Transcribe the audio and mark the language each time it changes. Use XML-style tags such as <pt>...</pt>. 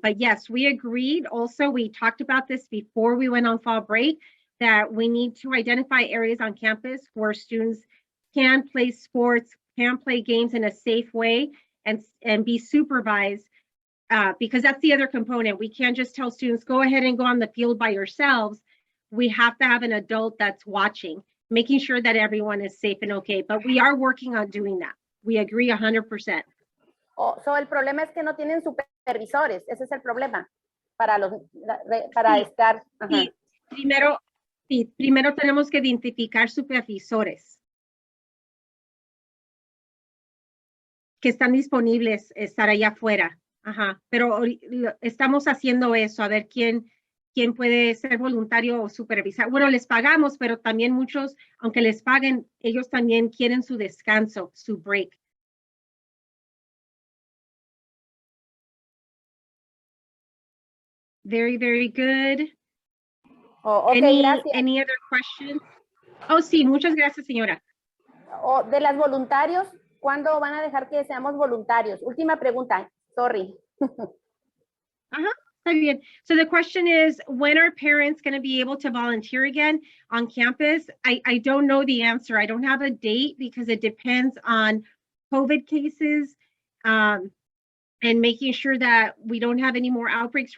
<en>But yes, we agreed. Also, we talked about this before we went on fall break, that we need to identify areas on campus where students can play sports, can play games in a safe way and be supervised, because that's the other component. We can't just tell students, go ahead and go on the field by yourselves. We have to have an adult that's watching, making sure that everyone is safe and okay. But we are working on doing that. We agree 100%.</en> <es>Oh, so el problema es que no tienen supervisores. Ese es el problema para estar. Sí, primero tenemos que identificar supervisores que están disponibles, estar allá afuera. Ajá. Pero estamos haciendo eso, a ver quién puede ser voluntario o supervisar. Bueno, les pagamos, pero también muchos, aunque les paguen, ellos también quieren su descanso, su break.</es> <en>Very, very good.</en> <es>Oh, okay, gracias.</es> <en>Any other questions?</en> <es>Oh, sí, muchas gracias, señora. Oh, de las voluntarios, ¿cuándo van a dejar que seamos voluntarios? Última pregunta, sorry. Está bien.</es> <en>So the question is, when are parents going to be able to volunteer again on campus? I don't know the answer. I don't have a date because it depends on COVID cases and making sure that we don't have any more outbreaks.</en>